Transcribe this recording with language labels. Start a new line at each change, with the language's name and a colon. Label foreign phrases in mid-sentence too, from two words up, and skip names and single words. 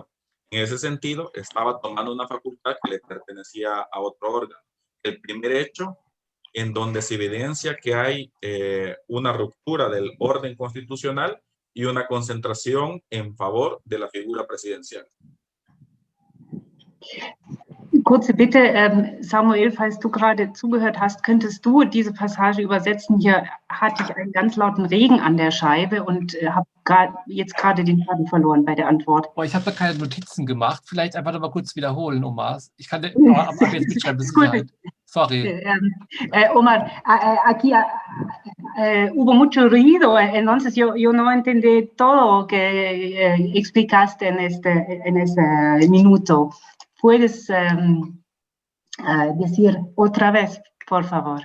Spanish: En ese sentido, estaba tomando una facultad que le pertenecía a otro órgano. El primer hecho en donde se evidencia que hay una ruptura del orden constitucional y una concentración en favor de la figura presidencial.
German: Kurze Bitte, Samuel, falls du gerade zugehört hast, könntest du diese Passage übersetzen? Hier hatte ich einen ganz lauten Regen an der Scheibe und habe jetzt gerade den Faden verloren bei der Antwort. Ich habe da keine Notizen gemacht. Vielleicht einfach noch mal kurz wiederholen, Omar. Ich kann aber jetzt mitschreiben, Sicherheit. Sorry.
Spanish: Omar, aquí hubo mucho ruido, entonces yo no entendí todo lo que explicaste en ese minuto. ¿Puedes decir otra vez, por favor?